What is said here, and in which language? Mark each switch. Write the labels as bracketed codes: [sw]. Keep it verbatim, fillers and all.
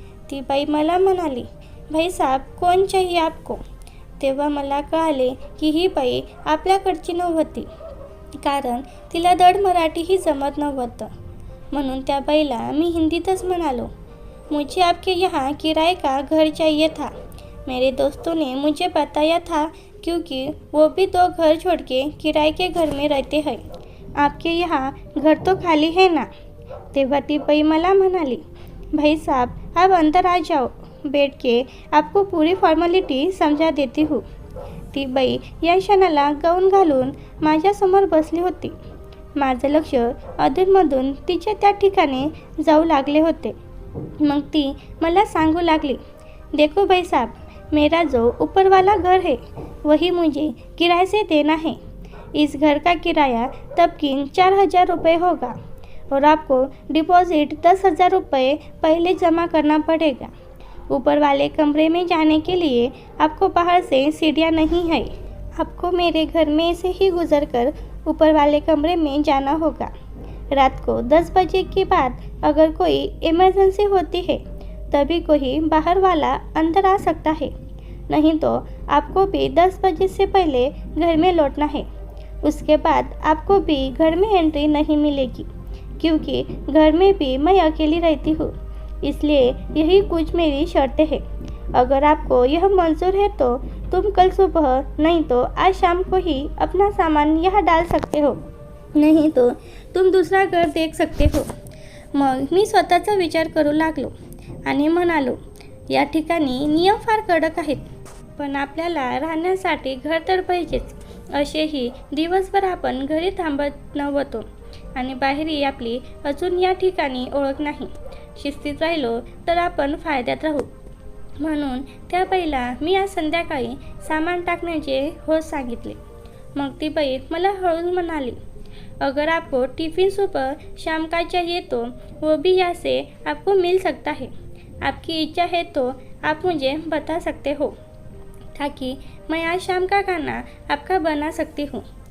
[mr] ती बाई मला म्हणाली, [hi] भाई साहब कोण चाहिए आपको? [mr] तेव्हा मला कळाले की ही बाई आपल्याकडची नव्हती, कारण तिला धड मराठीही जमत नव्हतं. म्हणून त्या बाईला मी हिंदीतच म्हणालो, [hi] मुझे आपके यहाँ किराए का घर चाहिए था. मेरे दोस्तों ने मुझे बताया था क्योंकि वो भी दो घर छोड़ के किराए के घर में रहते हैं. आपके यहाँ घर तो खाली है ना? [mr] तेव्हा ती बाई मला म्हणाली, [hi] भाई साहब आप अंदर आ जाओ, बैठ के आपको पूरी फॉर्मॅलिटी समजा देती हूँ. [mr] ती बाई या क्षणाला गाऊन घालून माझ्यासमोर बसली होती. माझं लक्ष अधूनमधून तिच्या त्या ठिकाणी जाऊ लागले होते. मग ती मला सांगू लागली, [hi] देखो भाई साहब, मेरा जो ऊपर वाला घर है वही मुझे किराए से देना है. इस घर का किराया तबकिन चार हज़ार रुपये होगा और आपको डिपॉजिट दस हज़ार रुपये पहले जमा करना पड़ेगा. ऊपर वाले कमरे में जाने के लिए आपको बाहर से सीढ़ियाँ नहीं है, आपको मेरे घर में से ही गुजर कर ऊपर वाले कमरे में जाना होगा. रात को दस बजे के बाद अगर कोई इमरजेंसी होती है तभी कोई बाहर वाला अंदर आ सकता है. नहीं तो आपको भी दस बजे से पहले घर में लौटना है। उसके बाद आपको भी घर में एंट्री नहीं मिलेगी, क्योंकि घर में भी मैं अकेली रहती हूँ। इसलिए यही कुछ मेरी शर्तें हैं। अगर आपको यह मंजूर है तो तुम कल सुबह नहीं तो आज शाम को ही अपना सामान यहाँ डाल सकते हो, नाही तो तुम दुसरा घर देख सकते हो। [mr] मग मी स्वतःचा विचार करू लागलो आणि म्हणालो, या ठिकाणी नियम फार कडक आहेत, पण आपल्याला राहण्यासाठी घर तर पाहिजेच। असेही दिवसभर आपण घरी थांबत नव्हतो आणि बाहेरही आपली अजून या ठिकाणी ओळख नाही. शिस्तीत राहिलो तर आपण फायद्यात राहू. म्हणून त्या बाईला मी आज संध्याकाळी सामान टाकण्याचे हो सांगितले. मग ती बाई मला हळूच म्हणाली, [hi] अगर आपको टिफ़िन सुबह शाम का चाहिए तो वो भी यहाँ से आपको मिल सकता है। आपकी इच्छा है तो आप मुझे बता सकते हो, ताकि मैं आज शाम का खाना आपका बना सकती हूँ।